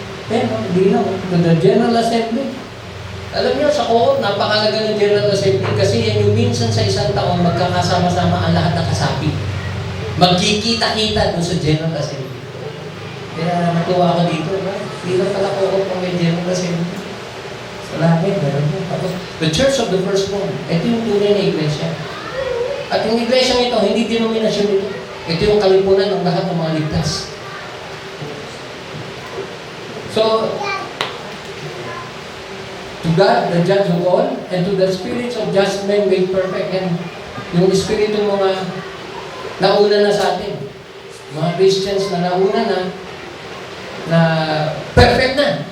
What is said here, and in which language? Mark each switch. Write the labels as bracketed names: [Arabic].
[English] Then, to the General Assembly. [Filipino] Alam niyo, sa court, napakalaga ng General Assembly kasi yan yung minsan sa isang taon magkakasama-sama ang lahat ng kasapi. Magkikita-kita doon sa General Assembly. Kaya natuwa ako dito. Hindi pala court kung may General Assembly. Sa langit, meron yun. [English] Tapos, the Church of the Firstborn. [Filipino] Ito yung tunay na iglesia. At yung iglesia ito, hindi denominasyon ito. Ito yung kalipunan ng lahat ng mga ligtas. [English] So, to God, the judge of all, and to the spirits of just men made perfect, and [Filipino] yung espiritu mga nauna na sa atin, mga Christians na nauna na perfect na.